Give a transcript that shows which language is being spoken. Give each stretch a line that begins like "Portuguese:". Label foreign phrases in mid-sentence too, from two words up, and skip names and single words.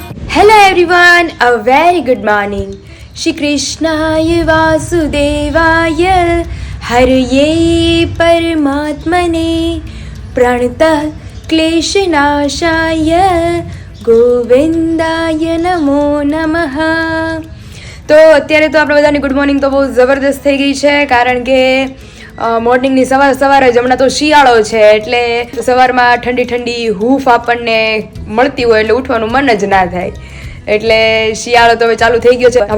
English: Hello everyone, a very good morning.
Sanskrit: श्री कृष्णाय वासुदेवाय हरये परमात्मने प्रणतः क्लेशनाशाय गोविन्दाय नमो नमः.
Gujarati: તો અત્યારે તો આપણે બધાની
English: good morning
Gujarati: તો બહુ જબરદસ્ત થઈ ગઈ છે, કારણ કે મોર્નિંગની સવારે જ હમણાં તો શિયાળો છે એટલે સવારમાં ઠંડી ઠંડી હૂફ આપણને મળતી હોય એટલે ઉઠવાનું મન જ ના થાય. એટલે શિયાળો તો હવે ચાલુ થઈ ગયો છે.